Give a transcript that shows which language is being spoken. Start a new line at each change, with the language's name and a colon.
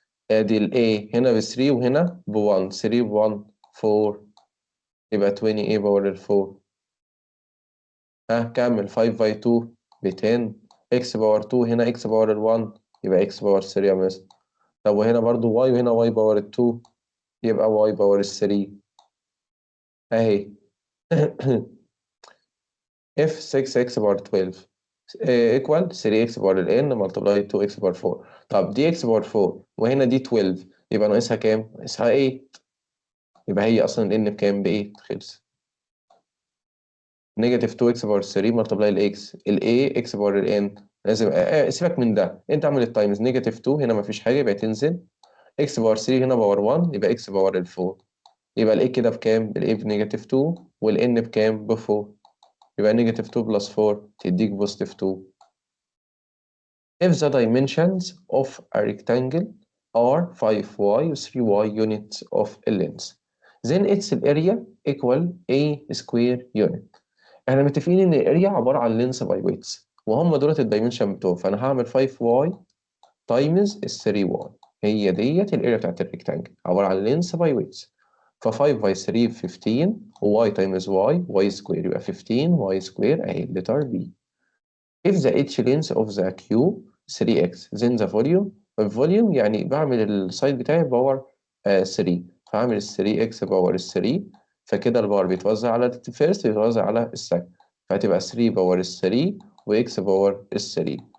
Arabic: ادي ال A هنا ب 3 وهنا ب 1، 3 ب 1 4 يبقى 20 A باور ال 4. كمل 5 باي 2 ب 10. x باور 2 هنا x باور ال 1 يبقى x باور 3 يا مستر. طب وهنا برضو y وهنا y باور ال 2 يبقى y باور ال 3 اهي.
English: f 6x power 12 equal 3x power ال n multiply 2x power 4.
Arabic: طب دي x باور 4 وهنا دي 12 يبقى ناقصها كام؟ ناقصها 8. يبقى هي اصلا ال n بكام؟ ب 8 خلص. نيجاتيف 2x باور 3
English: multiply
Arabic: ال x ال a x باور ال n لازم سيبك من ده، انت اعمل التايمز. نيجاتيف 2 هنا مفيش حاجه يبقى تنزل. x باور 3 هنا باور 1 يبقى x باور ال 4. يبقى ال a كده بكام؟ ال a بنيجاتيف 2 وال n بكام؟ ب 4. يبقى نيجاتيف 2 بلس 4 تديك بوزيتيف 2.
English: If the dimensions of a rectangle are 5y و 3y units of a length, then its area equal a square unit.
Arabic: احنا متفقين ان الاريا عبارة عن
English: length by width
Arabic: وهم دولت الدايمنشن بتوعه، فانا هعمل 5y times 3y. هي ديت الاريا بتاعت الريكتانجل عبارة عن
English: length by width.
Arabic: ف 5 by 3 ب 15 و y times y square يبقى 15 y square اهي letter B.
English: If the h length of the cube 3x then the volume.
Arabic: الفوليوم يعني بعمل السايد بتاعي باور 3، فهعمل 3x باور 3 فكده الباور بيتوزع على الفيرست بيتوزع على السكند فهتبقى 3 باور 3 وx باور 3.